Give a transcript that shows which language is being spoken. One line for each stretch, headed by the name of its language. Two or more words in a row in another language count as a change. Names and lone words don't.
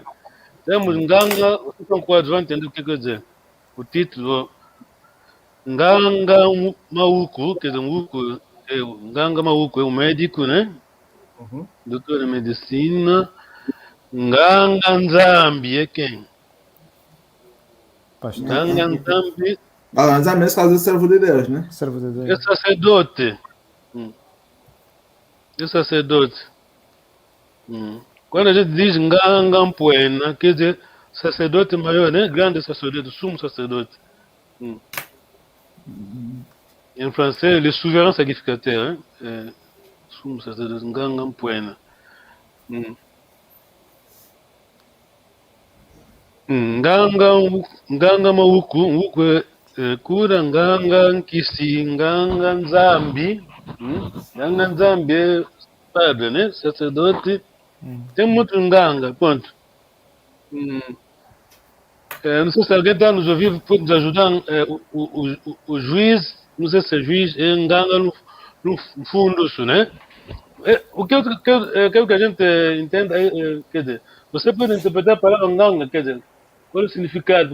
Portuguese: Temos Nganga, vocês são quadros, vão entender o que quer dizer. O título,
Kongo: Nganga Mauku,
Portuguese: quer dizer,
Kongo: Nganga Mauku
Portuguese: é um médico, né? Doutor em medicina.
Kongo: Nganga Nzambi
Portuguese: é quem?
Kongo: Nganga Nzambi.
Portuguese: Nzambi é caso servo de Deus, né? Servo de Deus. É sacerdote. Quando a gente diz
Kongo: Nganga Mpuena,
Portuguese: quer dizer sacerdote maior, né? Grande sacerdote, sumo sacerdote. Em francês,
French: le souverain sacrificateur, hein?
Portuguese: Sumo sacerdote,
Kongo: Nganga Mpuena. Nganga Mauku, cura, Nganga Nkisi, Nganga Nzambi. Nganga Nzambi
Portuguese: é padre, né? Sacerdote. Tem muito Nganga, ponto. Hum. Não sei se alguém está nos ouvindo, pode nos ajudar. O juiz, não sei se é juiz, é engana no fundo, isso, né? O que eu quero que a gente entenda, quer dizer, você pode interpretar a palavra nganga, quer dizer, qual é o significado?